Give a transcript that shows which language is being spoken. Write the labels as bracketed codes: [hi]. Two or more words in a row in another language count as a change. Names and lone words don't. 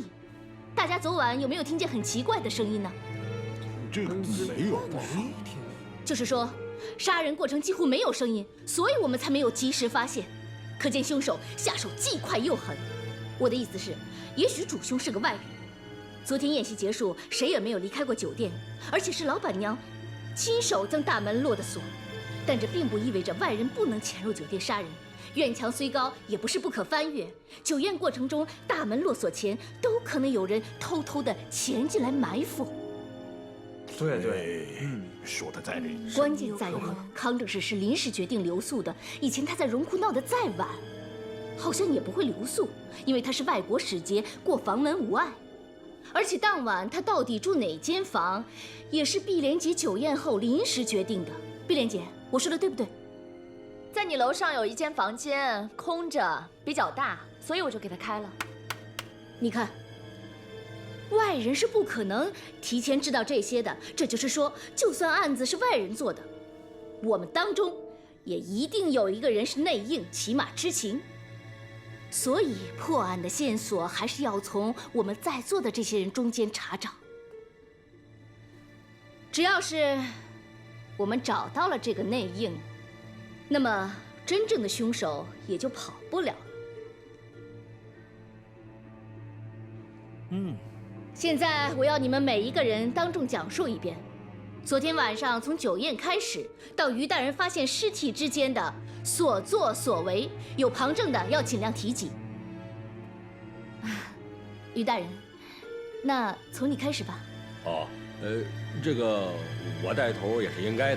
[zh] 大家昨晚有没有听见很奇怪的声音呢？这个没有吧？就是说，杀人过程几乎没有声音，所以我们才没有及时发现。可见凶手下手既快又狠。我的意思是，也许主凶是个外人。昨天宴席結束，誰也沒有離開過酒店，而且是老闆娘親手將大門落的鎖。但這並不意味着外人不能潛入酒店殺人。院牆雖高，也不是不可翻越。酒宴過程中，大門落鎖前，都可能有人偷偷地潛進來埋伏。對，說得在理。關鍵在於，康正氏是臨時決定留宿的。以前他在榮庫鬧得再晚，好像也不會留宿，因為他是外國使節，過房門無礙。而且當晚他到底住哪間房，也是碧蓮姐酒宴後臨時決定的。碧蓮姐，我說的對不對？在你樓上有一間房間空着，比較大，所以我就給他開了。你看，外人是不可能提前知道這些的。這就是說，就算案子是外人做的，我們當中也一定有一個人是內應，起碼知情。所以破案的線索還是要從我們在座的這些人中間查找。只要是我們找到了這個內應，那麼真正的兇手也就跑不了了。現在我要你們每一個人當眾講述一遍，昨天晚上從酒宴開始到於大人發現屍體之間的所作所為，有旁證的要盡量提及。於大人，那從你開始吧。哦，這個我帶頭也是應該的。